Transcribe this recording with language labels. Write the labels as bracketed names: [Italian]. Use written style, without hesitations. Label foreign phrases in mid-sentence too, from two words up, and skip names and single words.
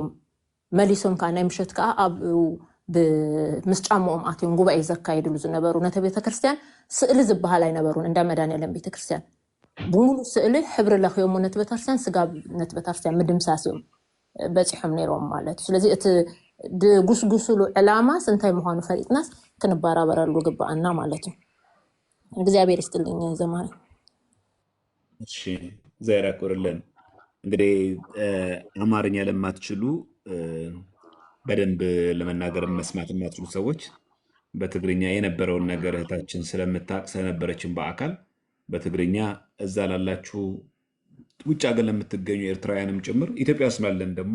[Tigrinya] መሊሶም ከዓ ናይ ምሸት ከዓ ምስ ጫምኦም ኣትዮም ጉባኤ ዘካይድሉ ዝነበሩ። ነቲ ቤተክርስትያን ስእሊ ዝበሃል ኣይነበሩን። እንዳ መድሃኒዓለም ቤተክርስትያን ብሙሉ ስእሊ ሕብሪ ለኽዮም ነቲ ቤተክርስትያን ስጋብ ነቲ ቤተክርስትያን ምድምሳስ እዮም በፂሖም ነይሮም ማለት እዩ። ስለዚ እቲ ድጉስጉስሉ ዕላማስ እንታይ ምዃኑ ፈሊጥናስ ክንበራበረሉ ግባአና ማለት እዩ። [Amharic] እግዚአብሔር ይስጥልኝ [Tigrinya] ዘማሪ። [Amharic] እሺ እግዚአብሔር ያክብርልን። እንግዲህ አማርኛ ለማትችሉ በደንብ ለመናገር መስማት የማትችሉ ሰዎች በትግርኛ የነበረውን ነገር እህታችን ስለምታውቅ ስለነበረችን በአካል በትግርኛ እዛ ላላችሁ ውጭ ሀገር ለምትገኙ ኤርትራውያንም ጭምር ኢትዮጵያ ውስጥ ያለን ደግሞ